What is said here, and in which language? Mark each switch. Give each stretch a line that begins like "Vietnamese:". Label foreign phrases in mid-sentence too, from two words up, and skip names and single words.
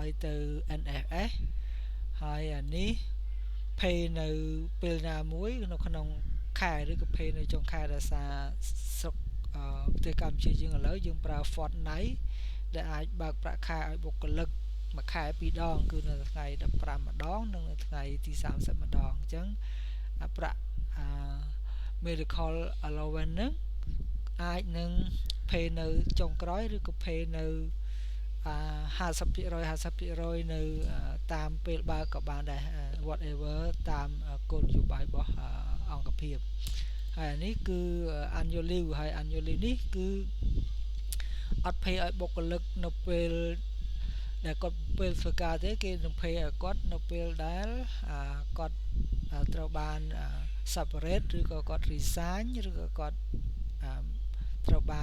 Khmer: ទៅ NFS ហើយអានេះ pay នៅពេលណាមួយនៅក្នុងខែឬក៏ pay នៅចុងខែដោយសារស្រុកប្រទេសកម្ពុជាយើងឥឡូវយើងប្រើ Fortnite ដែលអាចបើកប្រាក់ខែឲ្យបុគ្គលិកមួយខែ2ដងគឺនៅថ្ងៃ15ម្ដងនិងនៅថ្ងៃទី30ម្ដងអញ្ចឹងប្រាក់
English: medical allowance
Khmer: ហ្នឹងអាចនឹង pay នៅចុងក្រោយឬក៏ pay នៅ 50% នៅតាមពេលបើកក៏បានដែរ whatever តាមគោលនយោបាយរបស់អង្គភាពហើយនេះគឺ
English: annual leave
Khmer: ហើយ
English: annual leave
Khmer: នេះគឺ អត់ pay ឲ្យបុគ្គលិកនៅពេលដែលគាត់ពេលធ្វើការទេគេនឹង pay ឲ្យគាត់នៅពេល ដែលគាត់ត្រូវបាន separate ឬក៏គាត់ resign ឬក៏គាត់ត្រូវបាន